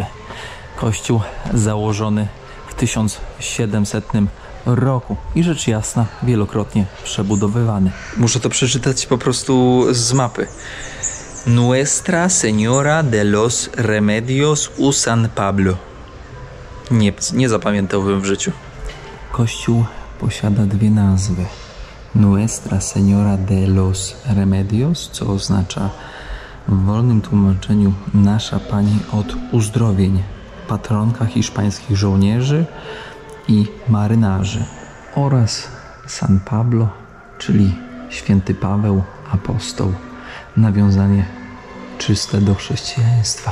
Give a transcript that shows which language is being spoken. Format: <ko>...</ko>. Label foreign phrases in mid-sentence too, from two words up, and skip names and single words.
<pl>Kościół założony w 1700 roku i rzecz jasna wielokrotnie przebudowywany. Muszę to przeczytać po prostu z mapy.</pl> <es>Nuestra Señora de los Remedios u San Pablo.</es> <pl>Nie zapamiętałbym w życiu. Kościół posiada dwie nazwy.</pl> <es>Nuestra Señora de los Remedios,</es> <pl>co oznacza w wolnym tłumaczeniu Nasza Pani od Uzdrowień, patronka hiszpańskich żołnierzy i marynarzy, oraz San Pablo, czyli święty Paweł, apostoł, nawiązanie czyste do chrześcijaństwa.</pl>